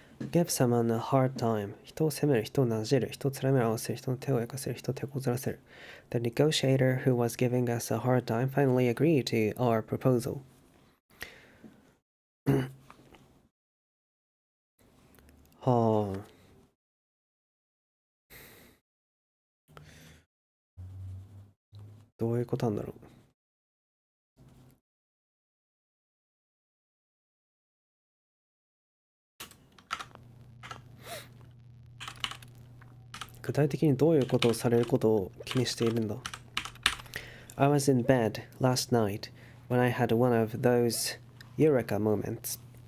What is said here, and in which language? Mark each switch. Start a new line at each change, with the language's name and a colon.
English: Give someone a hard time.
Japanese: 人を責める、人をなじる、人をつらみを合わせる、人の手を焼かせる、人を手こずらせる。
English: The negotiator who was giving us a hard time finally agreed to our proposal.
Japanese: はあ。どういうことなんだろう。具体的にどういうことをされることを気にしているんだ。
English: I was in bed last night when I had one of those eureka moments.